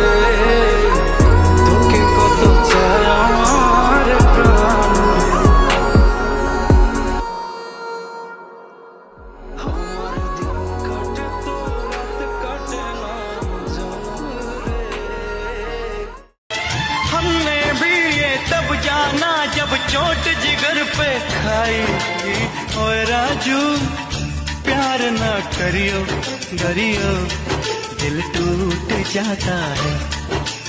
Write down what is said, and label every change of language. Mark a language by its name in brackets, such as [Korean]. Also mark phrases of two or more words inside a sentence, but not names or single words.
[Bangla] তোকে কত চায় আমার প্রাণ রে। আমার দিন কাটে তো রাত কাটে না জানো রে। [Hindi] हमने भी ये तब जाना जब चोट जिगर पे खाई। ओए राजू प्यार ना करियो गरियो, दिल टूट जाता है।